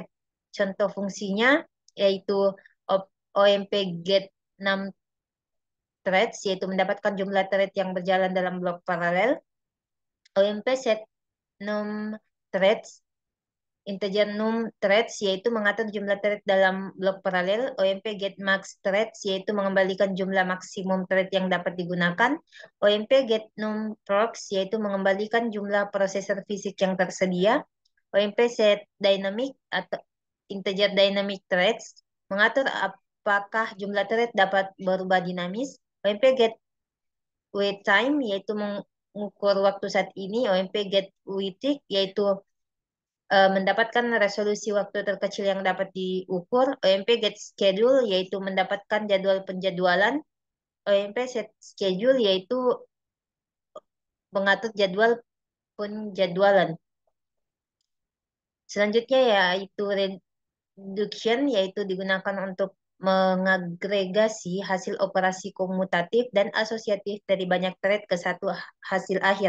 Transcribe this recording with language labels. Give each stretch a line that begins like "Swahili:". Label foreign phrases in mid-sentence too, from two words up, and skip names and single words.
Indonesian: Contoh fungsinya yaitu OMP get num threads, yaitu mendapatkan jumlah thread yang berjalan dalam blok paralel. OMP set num threads, integer num threads, yaitu mengatur jumlah thread dalam blok paralel. OMP get max threads, yaitu mengembalikan jumlah maksimum thread yang dapat digunakan. OMP get num procs, yaitu mengembalikan jumlah prosesor fisik yang tersedia. OMP set dynamic atau integer dynamic threads, mengatur apakah jumlah thread dapat berubah dinamis. OMP get wait time, yaitu mengukur waktu saat ini. OMP get waiting, yaitu mendapatkan resolusi waktu terkecil yang dapat diukur. OMP get schedule, yaitu mendapatkan jadwal penjadwalan. OMP set schedule, yaitu mengatur jadwal penjadwalan. Selanjutnya yaitu reduction, yaitu digunakan untuk mengagregasi hasil operasi komutatif dan asosiatif dari banyak thread ke satu hasil akhir.